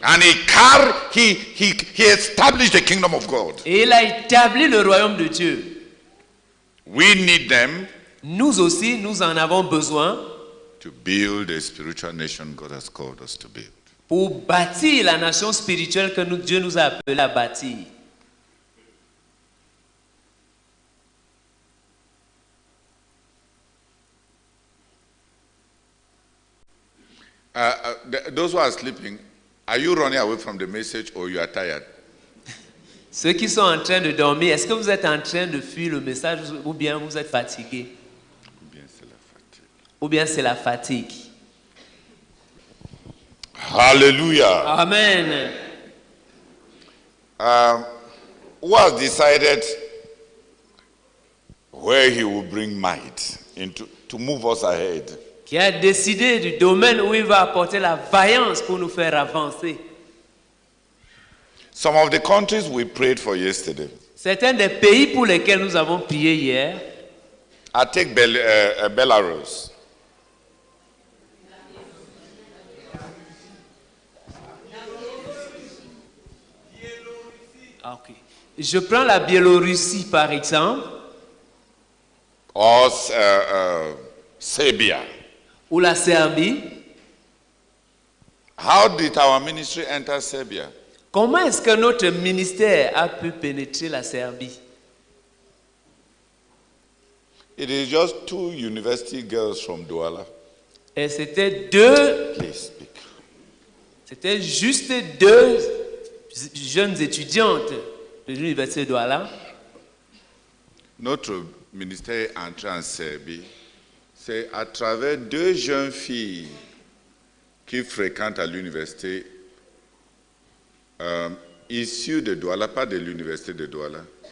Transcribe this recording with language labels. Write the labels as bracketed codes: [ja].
[en] and he established the kingdom of God. [fr] et il a établi le royaume de Dieu. [en] We need them [fr] Nous aussi, nous en avons besoin [en] to build a spiritual nation God has called us to build. [fr] pour bâtir la nation spirituelle que Dieu nous a appelés à bâtir. [en] Those who are sleeping, are you running away from the message or you are tired? [fr] Ceux qui sont en train de dormir, est-ce que vous êtes en train de fuir le message ou bien vous êtes fatigué? Ou bien c'est la fatigue. Ou bien c'est la fatigue? Hallelujah. Amen. [en] Who has decided where he will bring might to move us ahead? [fr] Qui a décidé du domaine où il va apporter la vaillance pour nous faire avancer? [en] Some of the countries we prayed for yesterday. [fr] Certains des pays pour lesquels nous avons prié hier. [en] I take Belarus. Okay. [fr] Je prends la Biélorussie par exemple. [en] Or Serbia. [fr] Ou la Serbie. [en] How did our ministry enter Serbia? [fr] Comment est-ce que notre ministère a pu pénétrer la Serbie? [en] It is just 2 university girls from Douala. [fr] Et c'était deux. [en] Please speak. [fr] C'était juste 2 jeunes étudiantes de l'université de Douala. Notre ministère est entré en Serbie. C'est à travers 2 jeunes filles qui fréquentent à l'université issues de Douala, pas de l'université de Douala.